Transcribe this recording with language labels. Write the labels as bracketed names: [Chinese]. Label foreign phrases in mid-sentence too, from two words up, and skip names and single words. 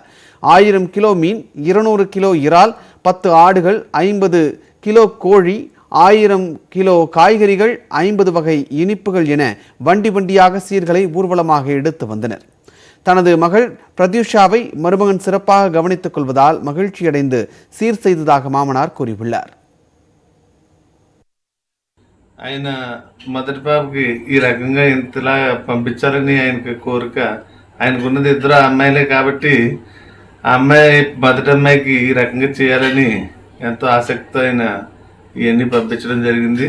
[Tamil] 1000 கிலோ மீன், 200 கிலோ இறால், 10 ஆடுகள், 50 கிலோ கோழி, 1000 கிலோ காய்கறிகள், 50 வகை இனிப்புகள் என வண்டி வண்டியாக சீர்களை ஊர்வலமாக எடுத்து வந்தனர். தனது மகள் பிரத்யூஷாவை மருமகன் சிறப்பாக கவனித்துக் கொள்வதால் மகிழ்ச்சியடைந்து சீர் செய்ததாக மாமனார் கூறியுள்ளார். [Telugu] ఆయన మొదటి పాపకి ఈ రకంగా ఇంతలా పంపించాలని ఆయనకి కోరిక. ఆయనకున్నది 2 అమ్మాయిలే కాబట్టి ఆ అమ్మాయి మొదటి అమ్మాయికి ఈ రకంగా చేయాలని ఎంతో ఆసక్తితో ఆయన ఇవన్నీ పంపించడం జరిగింది.